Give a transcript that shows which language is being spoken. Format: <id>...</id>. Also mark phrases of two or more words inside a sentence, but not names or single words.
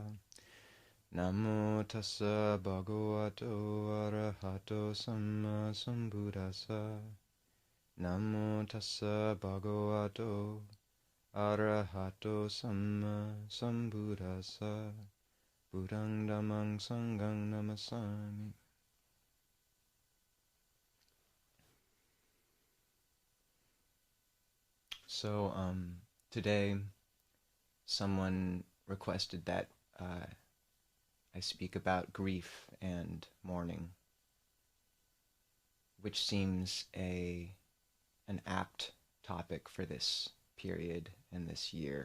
<pi>Namo tassa bhagavato arahato samma sambuddhassa. Namo tassa bhagavato arahato samma sambuddhassa. Buddhang dhammang sanghang namasami.</pi> <en>So, today someone requested that I speak about grief and mourning, which seems an apt topic for this period and this year.</en>